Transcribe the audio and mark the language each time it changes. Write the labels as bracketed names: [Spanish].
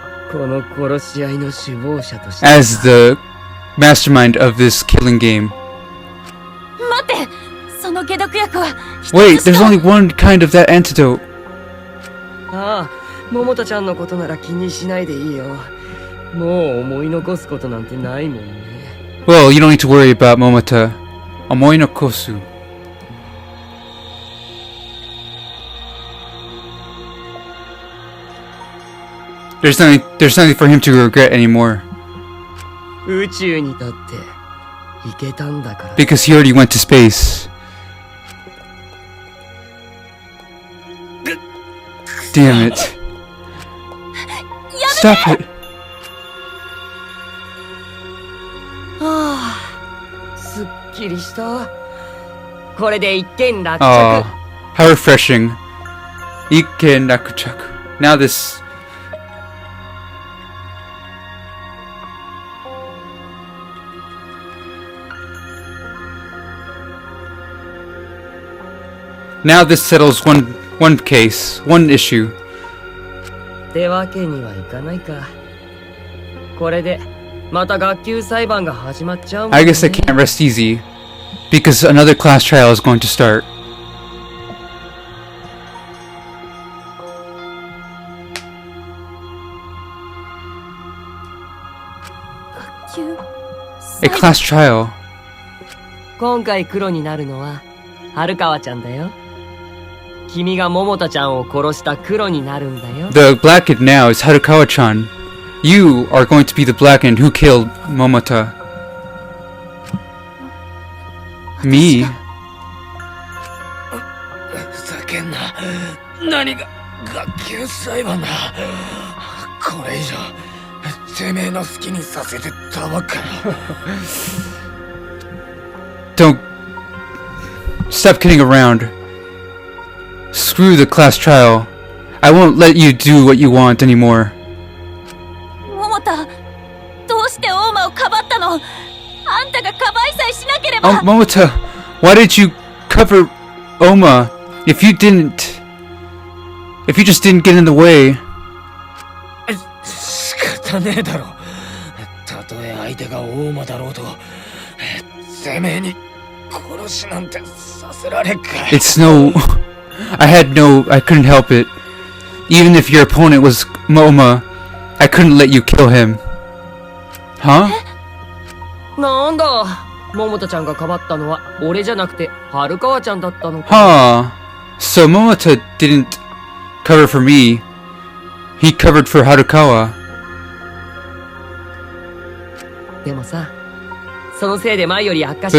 [Japanese] この殺し合いの首謀者として [English] as the mastermind of this killing game. [Japanese] 待って、その解毒薬は一つしか [English] Wait, there's only one kind of that antidote. [Japanese] ああ、桃田ちゃんのことなら気にしないでいいよ。もう思い残すことなんてないもんね。 [English] Well, you don't need to worry about Momota. [Japanese] Omoi no kosu. [English] There's nothing for him to regret anymore. [Japanese] 宇宙にだって行けたんだから。 [English] Because he already went to space. Damn it. Stop it. [Japanese] はあ、すっきりした。これで一件落着。 [English] Oh, how refreshing. [Japanese] Ikken Rakuchaku. [English] Now this. Now this settles one case, one issue. [Japanese] ってわけにはいかないか。これでまた学級裁判が始まっちゃうもんね。 [English] I guess I can't rest easy, because another class trial is going to start. A class trial. [Japanese] 今回黒になるのは春川ちゃんだよ。君が桃田ちゃんを殺した黒になるんだよ。 [English] The blackened now is Harukawa-chan. You are going to be the blackened who killed Momota. Me? [Japanese] ふざけんな。何が学級裁判だ。これ以上てめえの好きにさせてたまっか。 [English] Don't stop kidding around. Screw the class trial. I won't let you do what you want anymore. [Japanese] 桃田、どうして大間をかばったの？あんたがかばいさえしなければ。 [English] Momota, why did you cover Oma if you just didn't get in the way? [Japanese] 仕方ねえだろ。たとえ相手が大間だろうと、てめえに殺しなんてさせられっか。 [English] It's no... I couldn't help it. Even if your opponent was Oma, I couldn't let you kill him. Huh? [Japanese] なんだ、桃田ちゃんがかばったのは俺じゃなくて春川ちゃんだったのか。 Huh. [English] So Momota didn't cover for me. He covered for Harukawa. [Japanese] でもさ、そのせいで前より悪化しちゃ